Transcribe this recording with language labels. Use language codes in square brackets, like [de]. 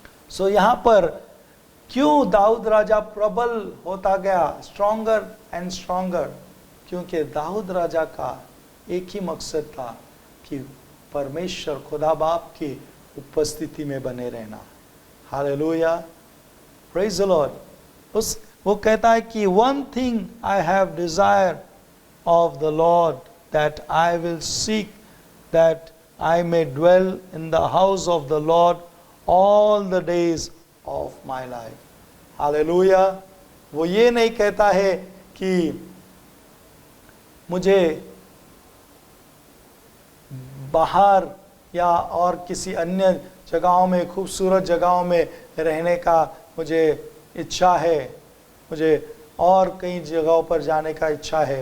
[hi] सो यहाँ पर क्यों दाऊद राजा प्रबल होता गया, [en] Stronger and stronger? [hi] क्योंकि दाऊद राजा का एक ही मकसद था कि परमेश्वर खुदा बाप की उपस्थिति में बने रहना। [en] Hallelujah, praise the lord. [hi] वो कहता है कि [en] One thing I have desire of the Lord, that I will seek, that I may dwell in the house of the Lord all the days of my life. Hallelujah. [hi] वो ये नहीं कहता है कि मुझे बाहर या और किसी अन्य जगहों में, खूबसूरत जगहों में रहने का मुझे इच्छा है, मुझे और कई जगहों पर जाने का इच्छा है।